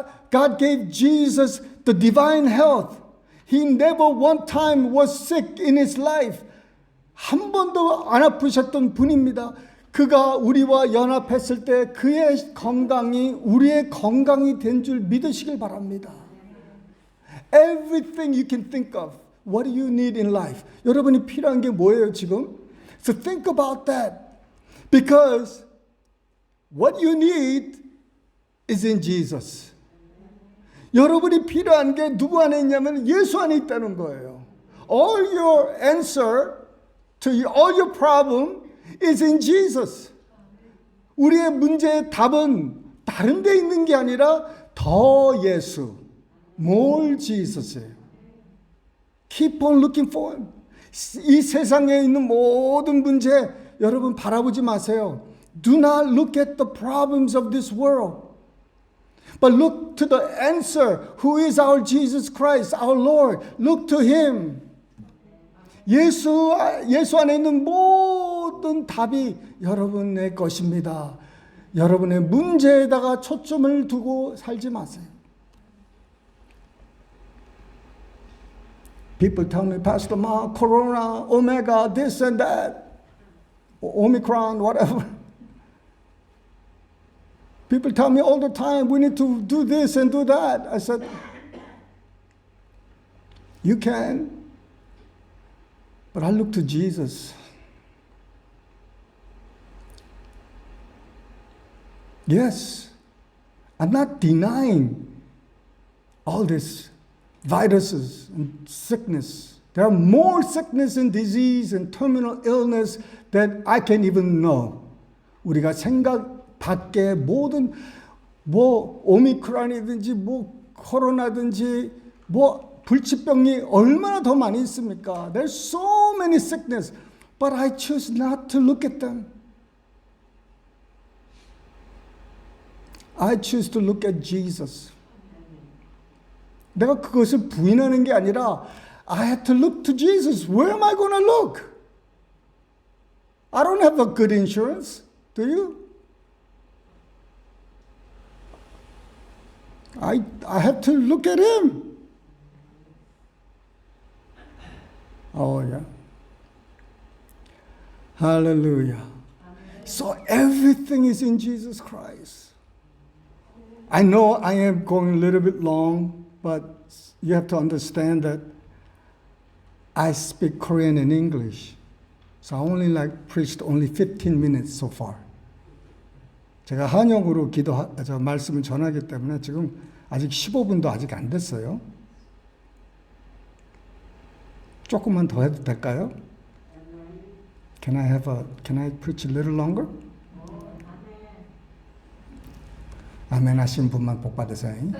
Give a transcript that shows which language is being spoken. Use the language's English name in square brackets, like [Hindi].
[English] God gave Jesus the divine health. He never one time was sick in His life. [Korean] 한 번도 안 아프셨던 분입니다. 그가 우리와 연합했을 때 그의 건강이 우리의 건강이 된 줄 믿으시길 바랍니다. [English] Everything you can think of. What do you need in life? [Korean] 여러분이 필요한 게 뭐예요 지금? [English] So think about that. Because what you need is in Jesus. [Korean] 여러분이 필요한 게 누구 안에 있냐면 예수 안에 있다는 거예요. [English] All your answer to all your problem is in Jesus. [Korean] 우리의 문제의 답은 다른 데 있는 게 아니라 더 예수, [English] more Jesus [Korean] 예요. [English] Keep on looking for Him. [Korean] 이 세상에 있는 모든 문제 여러분 바라보지 마세요. [English] Do not look at the problems of this world. But look to the answer, who is our Jesus Christ, our Lord. Look to Him. [Korean] 예수 안에 있는 모든 답이 여러분의 것입니다. 여러분의 문제에다가 초점을 두고 살지 마세요. [English] People tell me, Pastor Ma, Corona, Omega, this and that, Omicron, whatever. People tell me all the time, we need to do this and do that. I said, you can. But I look to Jesus. Yes, I'm not denying all these viruses and sickness. There are more sickness and disease and terminal illness that I can't even know. [Korean] 우리가 생각 밖에 모든 오미크론이든지 코로나든지 불치병이 얼마나 더 많이 있습니까? [English] There's so many sickness, but I choose not to look at them. I choose to look at Jesus. [Korean] 내가 그것을 부인하는 게 아니라 [English] I have to look to Jesus. Where am I going to look? I don't have a good insurance. Do you? I have to look at Him. Oh, yeah. Hallelujah. So everything is in Jesus Christ. I know I am going a little bit long, but you have to understand that I speak Korean and English. So I only preached only 15 minutes so far. [Korean] 제가 한영어로 말씀을 전하기 때문에 지금 아직 15분도 아직 안 됐어요. 조금만 더 해도 될까요? [English] Can I preach a little longer? [Korean] 아멘 하신 분만 복 받으세요.